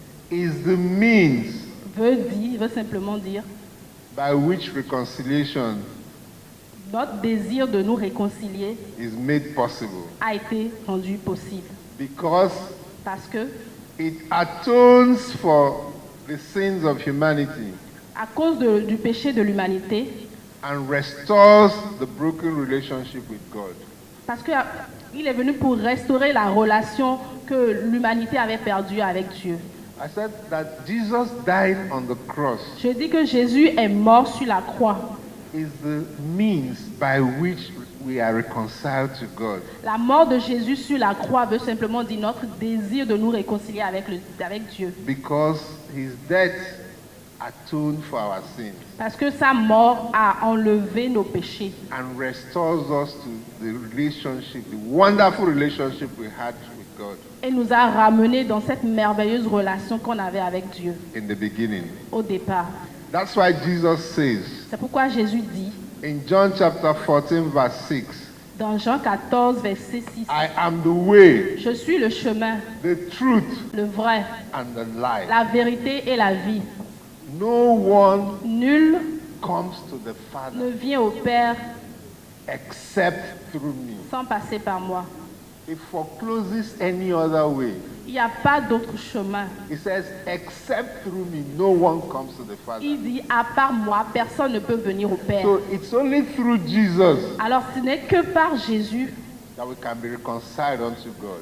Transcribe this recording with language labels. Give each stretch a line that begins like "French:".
English: is the means
French: veut simplement dire
English: by which reconciliation
French: Notre désir de nous réconcilier
English: is made possible.
French: a été rendu possible.
English: Because
French: Parce que,
English: it atones for the sins of humanity
French: à cause du péché de l'humanité,
English: and restores the broken relationship with God.
French: parce qu'il est venu pour restaurer la relation que l'humanité avait perdue avec Dieu.
English: I said that Jesus died on the cross
French: Je dis que Jésus est mort sur la croix.
English: is the means by which we are reconciled to God.
French: La mort de Jésus sur la croix veut simplement dire notre désir de nous réconcilier avec Dieu.
English: Because his death atoned for our sins
French: Parce que sa mort a enlevé nos péchés
English: and restores us to the relationship, the wonderful relationship we had with God
French: et nous a ramenés dans cette merveilleuse relation qu'on avait avec Dieu
English: in the beginning.
French: au départ.
English: That's why Jesus says
French: C'est pourquoi Jésus dit
English: in John chapter 14 verse 6,
French: dans Jean 14, verset 6,
English: I am the way,
French: je suis le chemin,
English: the truth,
French: le vrai,
English: and the life.
French: la vérité et la vie.
English: No one
French: Nul
English: comes to the
French: ne
English: Father
French: vient au Père
English: except through me.
French: sans passer par moi.
English: It forecloses any other way.
French: Il n'y a pas d'autre chemin.
English: It says, except through me, no one comes to the Father.
French: Il dit, à part moi, personne ne peut venir au Père.
English: So it's only through Jesus
French: Alors ce n'est que par Jésus
English: that we can be reconciled unto God.